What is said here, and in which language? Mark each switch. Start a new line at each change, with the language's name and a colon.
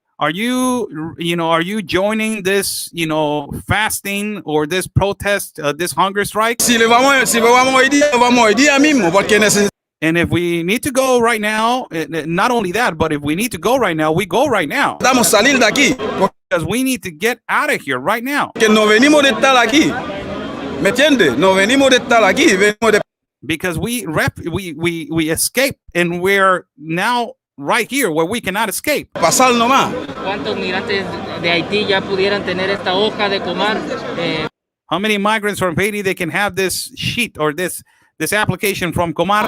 English: Are you joining this, fasting or this protest, this hunger strike?
Spanish: si vamos hoy día mismo, porque
English: And if we need to go right now, not only that, but if we need to go right now, we go right now.
Spanish: necesitamos salir de aquí,
English: Because we need to get out of here right now.
Spanish: porque no venimos de estar aquí, ¿me entiende? No venimos de estar aquí, venimos de
English: Because we escape, and we're now right here where we cannot escape.
Spanish: pasar nomás. ¿Cuántos migrantes de Haití ya pudieran tener esta hoja de comar?
English: How many migrants from Haiti they can have this sheet or this application from Comar